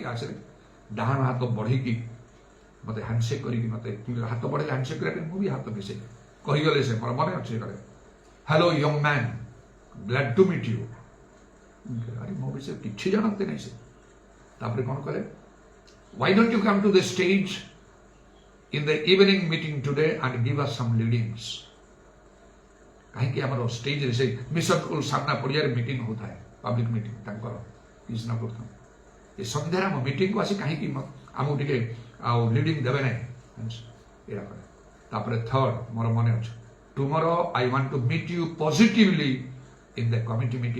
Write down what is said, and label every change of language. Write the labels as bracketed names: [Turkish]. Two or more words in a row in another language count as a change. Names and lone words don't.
[Odia] ଆସିଲେ ଡାହାଣ ହାତ ବଢ଼େଇକି ମୋତେ ହ୍ୟାଣ୍ଡସେକ୍ କରିକି ମୋତେ ହାତ ବଢ଼େଇଲେ ହ୍ୟାଣ୍ଡସେକ୍ କରିବା ପାଇଁ ମୁଁ ବି ହାତ ମିଶେଇ କହିଗଲେ ସେ ମୋର ମନେ ଅଛି କଲେ [English] hello young man glad to meet you [Odia] ଆରେ ମୋ ବିଷୟରେ କିଛି ଜାଣନ୍ତି ନାହିଁ ସେ ତାପରେ କ'ଣ କଲେ [English] why don't you come to the stage in the evening meeting today and give us some leadings [Odia] କାହିଁକି ଆମର ଷ୍ଟେଜରେ ସେ ମିଶନ ସ୍କୁଲ ସାମ୍ନା ପଡ଼ିଆରେ ମିଟିଂ ହେଉଥାଏ [English] public meeting [Odia] ତାଙ୍କର କୃଷ୍ଣ କରୁଥାଉ ଏ ସନ୍ଧ୍ୟାରେ ଆମ ମିଟିଂକୁ ଆସି କାହିଁକି ଆମକୁ ଟିକେ ଆଉ ଲିଡ଼ିଂ ଦେବେ ନାହିଁ ଏଇଟା କରେ ତାପରେ ଥର୍ଡ ମୋର ମନେ ଅଛି [English] tomorrow I want to meet you positively in the committee